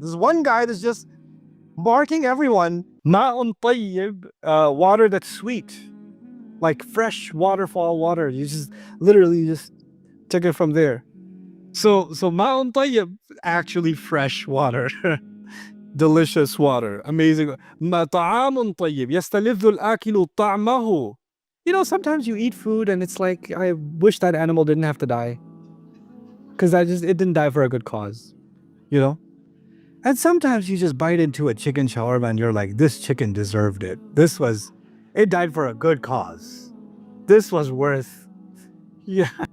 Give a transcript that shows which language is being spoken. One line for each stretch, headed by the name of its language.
English: There's one guy that's just marking everyone. Ma'un tayyib, water that's sweet, like fresh waterfall water. You just literally Take it from there. So ma'un tayyib, actually fresh water. Delicious water. Amazing.
Arabic: ما طعام طيب يستلذ الآكل طعمه.
English: You know, sometimes you eat food and it's like, I wish that animal didn't have to die. Because it didn't die for a good cause. You know? And sometimes you just bite into a chicken shawarma and you're like, this chicken deserved it. It died for a good cause. This was worth, yeah.